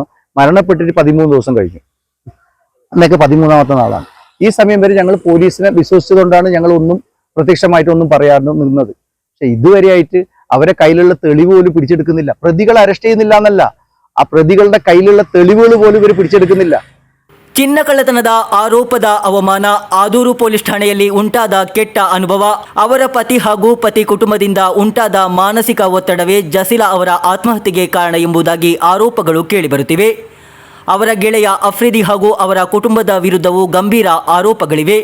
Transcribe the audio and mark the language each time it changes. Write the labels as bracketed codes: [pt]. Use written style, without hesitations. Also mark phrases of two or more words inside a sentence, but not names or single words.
[ml] മരണപ്പെട്ടിട്ട് 13 ദിവസം കഴിഞ്ഞു. അന്നൊക്കെ 13ാമത്തെ നാളാണ്. ഈ സമയം വരെ ഞങ്ങൾ പോലീസിനെ വിശ്വസിച്ചുകൊണ്ടാണ് ഞങ്ങൾ പ്രത്യക്ഷമായിട്ടൊന്നും പറയാതെ നിന്നത്. പക്ഷെ ഇതുവരെയായിട്ട് അവരെ കയ്യിലുള്ള തെളിവ് പോലും പിടിച്ചെടുക്കുന്നില്ല. പ്രതികളെ അറസ്റ്റ് ചെയ്യുന്നില്ല എന്നല്ല, ആ പ്രതികളുടെ കയ്യിലുള്ള തെളിവുകൾ പോലും ഇവർ പിടിച്ചെടുക്കുന്നില്ല. [kn] ಚಿನ್ನಕಳ್ಳತನದ ಆರೋಪದ ಅವಮಾನ, ಆದೂರು ಪೊಲೀಸ್ ಠಾಣೆಯಲ್ಲಿ ಉಂಟಾದ ಕೆಟ್ಟ ಅನುಭವ, ಅವರ ಪತಿ ಹಾಗೂ ಪತಿ ಕುಟುಂಬದಿಂದ ಉಂಟಾದ ಮಾನಸಿಕ ಒತ್ತಡವೇ ಜಸೀಲಾ ಅವರ ಆತ್ಮಹತ್ಯೆಗೆ ಕಾರಣ ಎಂಬುದಾಗಿ ಆರೋಪಗಳು ಕೇಳಿಬರುತ್ತಿವೆ. ಅವರ ಗೆಳೆಯ ಅಫ್ರಿದಿ ಹಾಗೂ ಅವರ ಕುಟುಂಬದ ವಿರುದ್ಧವೂ ಗಂಭೀರ ಆರೋಪಗಳಿವೆ.